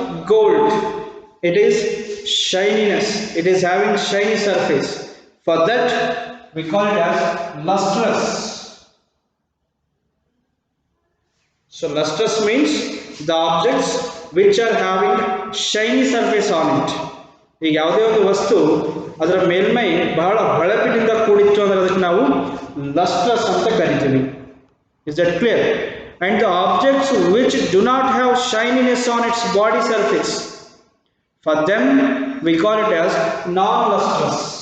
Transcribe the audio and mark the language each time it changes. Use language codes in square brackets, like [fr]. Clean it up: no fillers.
[en] It is shininess, it is having shiny surface. For that we call it as lustrous. So lustrous means the objects which are having shiny surface on it. [kn] ಈಗ ಯಾವುದೇ ಒಂದು ವಸ್ತು ಅದರ ಮೇಲ್ಮೈ ಬಹಳ ಹೊಳಪಿನಿಂದ ಕೂಡಿತ್ತು ಅಂದ್ರೆ ಅದಕ್ಕೆ ನಾವು lustrous ಅಂತ ಕರಿತೀವಿ. [en] Is that clear? And the objects which do not have shininess on its body surface, for them we call it as non-lustrous.